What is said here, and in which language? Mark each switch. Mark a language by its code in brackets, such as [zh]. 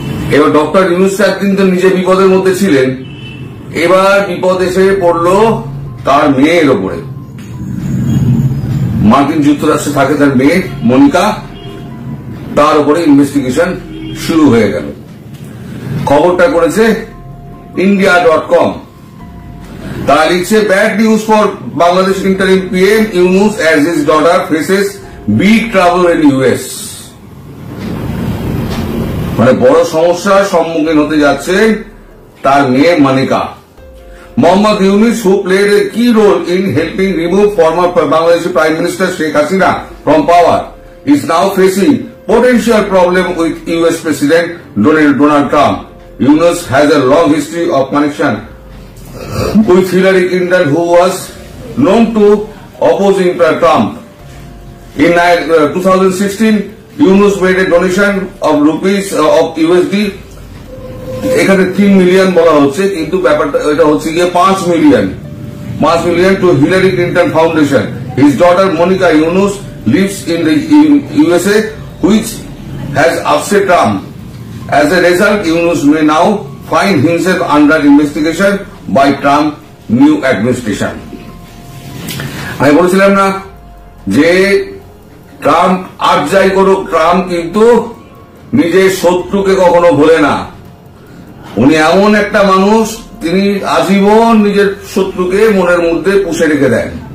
[bn] এবার ডক্টর ইউনূস একদিন তো নিজে বিপদের মধ্যে ছিলেন, এবার বিপদ এসে পড়লো তার মেয়ের ওপরে। মার্কিন যুক্তরাষ্ট্রে থাকে তার মেয়ে মনিকা, তার উপরে ইনভেস্টিগেশন শুরু হয়ে গেল। খবরটা করেছে India.com। [en] তারা লিখছে, bad news for Bangladesh interim PM Yunus as his daughter faces big trouble in US। [bn] মানে বড় সমস্যার সম্মুখীন হতে যাচ্ছে তার মেয়ে Monika. [en] Mohammad Yunus, who played a key role in helping remove former Bangladeshi Prime Minister Sheikh Hasina from power, is now facing potential problem with US President Donald Trump. Yunus has a long history of connection with Hillary Clinton, who was known to opposing Trump. [bn] In 2016, Yunus made a donation of USD এখানে 3 million বলা হচ্ছে, কিন্তু ব্যাপারটা এটা হচ্ছে গিয়ে 5 million two Hillary Clinton foundation. [en] His daughter Monica Yunus lives in the USA, which has upset Trump. As a result, Yunus may now find himself under investigation by Trump new administration. [bn] আমি বলেছিলাম না যে ট্রাম্প আর যাই করুক, ট্রাম্প কিন্তু নিজের শত্রুকে কখনো ভোলে না। উনি এমন একটা মানুষ, তিনি আজীবন নিজের শত্রুকে মনের মধ্যে পুষে রেখে দেন।